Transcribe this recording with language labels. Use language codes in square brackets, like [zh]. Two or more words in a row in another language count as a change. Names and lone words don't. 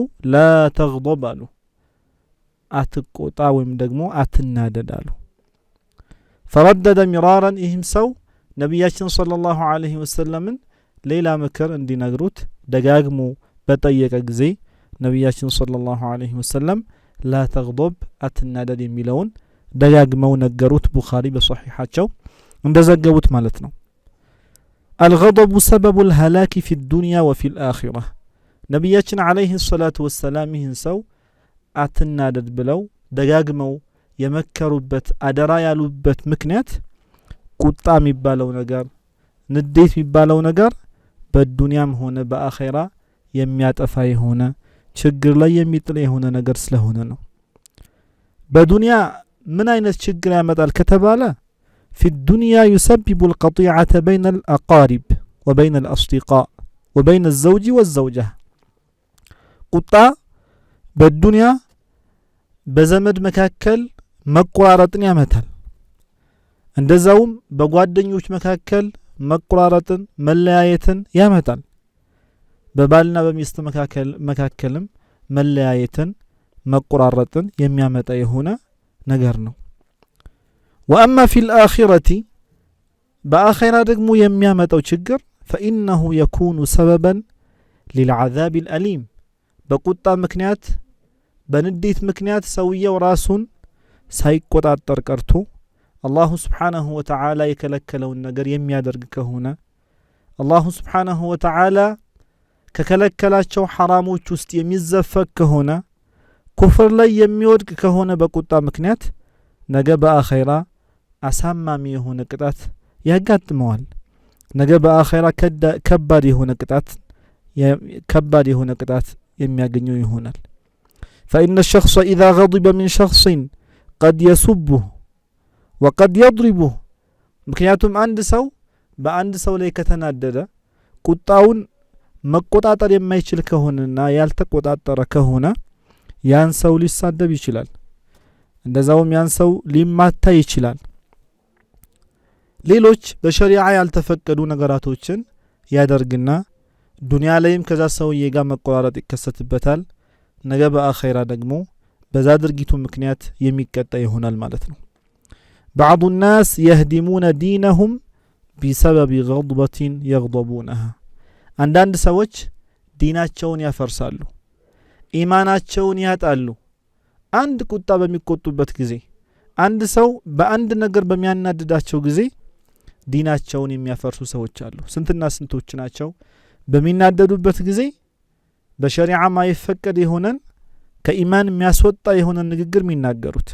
[ar] لا تغضب [am] አሉ፣ አትቆጣ ወይም ደግሞ አትናደድ አሉ። [ar] فردده مرارا [am] ይህም ሰው ነብያችን [ar] صلى الله عليه وسلم [am] ሌላ ምክር እንዲነግሩት ደጋግሞ በጠየቀ ጊዜ ነብያችን [ar] صلى الله عليه وسلم لا تغضب [am] አትናደድ የሚለውን ደጋግመው ነገሩት። ቡኻሪ በሶሒሐቸው እንደዘገቡት ማለት ነው። [ar] الغضب سبب الهلاك في الدنيا وفي الآخرة [am] ነብያችን [ar] عليه الصلاة والسلام [am] ይህን ሰው አትናደድ ብለው ደጋግመው የመከሩበት አደራ ያሉበት ምክንያት ቁጣ የሚባለው ነገር ንዴት የሚባለው ነገር በዱንያም ሆነ በአኺራ የሚያጠፋ የሆነ ችግር ላይ የሚጥል የሆነ ነገር ስለሆነ ነው። በዱንያ ምን አይነት ችግር ያመጣል ከተባለ [ar] في الدنيا يسبب القطيعة بين الأقارب وبين الأصدقاء وبين الزوج والزوجة [am] ቁጣ በዱንያ በዘመድ መካከል መቆራረጥን ያመጣል። እንደዛውም በጓደኞች መካከል መቆራረጥን መለያየትን ያመጣል። በባልና በሚስት መካከልም መለያየትን መቆራረጥን የሚያመጣ የሆነ ነገር ነው። [ar] وأما في الآخرة بآخرة [am] ደግሞ የሚያመጣው ችግር [ar] فإنه يكون سببا للعذاب الأليم በቁጣ [am] ምክንያት በንዴት ምክንያት ሰውየው ራሱን ሳይቆጣጠር ቀርቶ አላሁ [ar] سبحانه وتعالى [am] የከለከለውን ነገር የሚያደርግ ከሆነ አላሁ [ar] سبحانه وتعالى [am] ከከለከላቸው ሐራሞች ውስጥ የሚዘፈቅ ከሆነ ኩፍር ላይ የሚወድቅ ከሆነ በቁጣ ምክንያት ነገ በአኺራ አሳማሚ የሆነ ቅጣት ያጋጥመዋል። ነገ በአኺራ ከባድ የሆነ ቅጣት የሚያገኘው ይሆናል። [ar] فإن الشخص إذا غضب من شخص قد يسبه وقد يضربه [am] ምክንያቱም አንድ ሰው በአንድ ሰው ላይ ከተናደደ ቁጣውን መቆጣጠር የማይችል ከሆነና ያልተቆጣጠረ ከሆነ ያን ሰው ሊሳደብ ይችላል። እንደዛውም ያን ሰው ሊማታ ይችላል። ሌሎች በሸሪዓ ያልተፈቀዱ ነገራቶችን ያደርግና ዱንያ ላይም ከዛ ሰውዬ ጋር መቆራረጥ ይከሰትበታል። ነገ በአኺራ ደግሞ በዛ ድርጊቱ ምክንያት የሚቀጣ ይሆናል ማለት ነው። [ar] بعض الناس يهدمون دينهم بسبب غضبة يغضبونها [am] አንዳንድ ሰዎች ዲናቸውን ያፈርሳሉ፣ ኢማናቸውን ያጣሉ። አንድ ቁጣ በሚቆጡበት ጊዜ አንድ ሰው በአንድ ነገር በሚያናድዳቸው ጊዜ ዲናቸውን የሚያፈርሱ ሰዎች አሉ። ስንትና ስንቶች ናቸው በሚናደዱበት ጊዜ በሸሪዓ ማይፈቀድ የሆነን ከኢማን የሚያስወጣ የሆነ ንግግር የሚናገሩት?